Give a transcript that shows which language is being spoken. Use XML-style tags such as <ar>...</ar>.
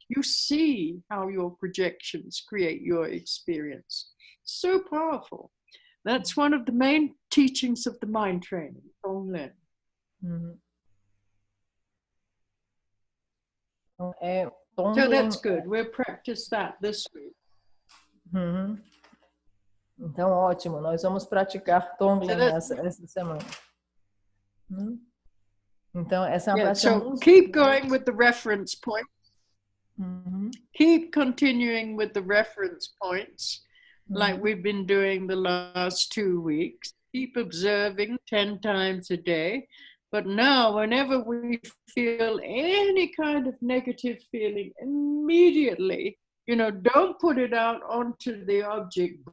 <en>You see how your projections create your experience. So powerful. That's one of the main teachings of the mind training, Tonglen. Uhum.</en> <pt>Então,</pt> <en>So Tonglen, that's good. We'll practice that this week.</en> <pt>Uhum. Então, ótimo. Nós vamos praticar Tonglen essa semana. Então, essa é uma prática</pt> <en>so</en> <pt>muito</pt> <en>keep going with the reference point. Uhum. Keep continuing with the reference points like we've been doing the last 2 weeks. Keep observing 10 times a day. But now, whenever we feel any kind of negative feeling, immediately, you know, don't put it out onto the object.</en>